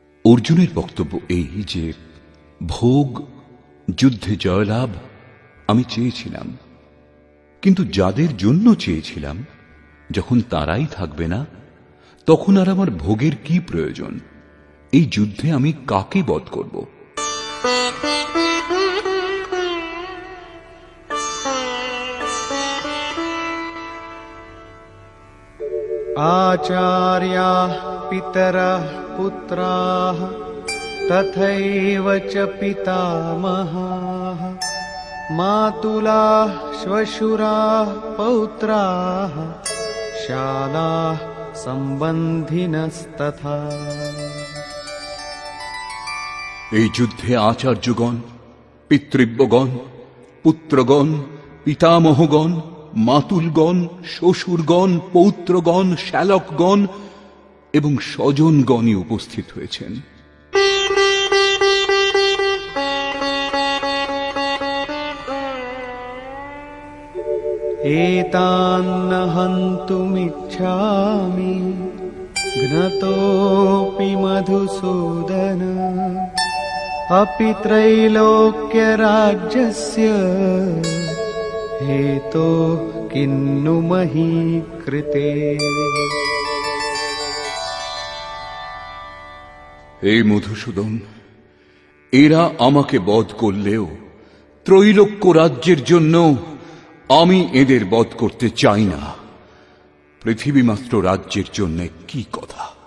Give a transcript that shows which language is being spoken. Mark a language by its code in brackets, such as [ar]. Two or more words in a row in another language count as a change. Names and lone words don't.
[bn] অর্জুনের বক্তব্য এই যে ভোগ, যুদ্ধে জয়লাভ আমি চেয়েছিলাম, কিন্তু যাদের জন্য চেয়েছিলাম যখন তারাই থাকবে না, তখন আর আমার ভোগের কি প্রয়োজন? এই যুদ্ধে আমি কাকে বধ করব? [sa] आचार्याः पितरः पुत्राः तथैव च पितामहाः मातुलाः श्वशुराः पौत्राः शालाः सम्बन्धिनस्तथा। [bn] এই যুদ্ধে আচার্যগণ, পিতৃব্যগণ, পুত্রগণ, পিতামহগণ, মাতুলগণ, শ্বশুরগণ, পৌত্রগণ, শ্যালকগণ এবং স্বজনগণই উপস্থিত হয়েছেন। [sa] एतान्न हन्तुमिच्छामि घ्नतोऽपि मधुसूदन अपि त्रैलोक्यराज्यस्य हेतो किन्नु मही कृते। [bn] হে মধুসূদন, এরা আমাকে বধ করলেও ত্রৈলোক্য রাজ্যের জন্য আমি এদের বধ করতে চাই না। পৃথিবী মাত্র রাজ্যের জন্য কি কথা?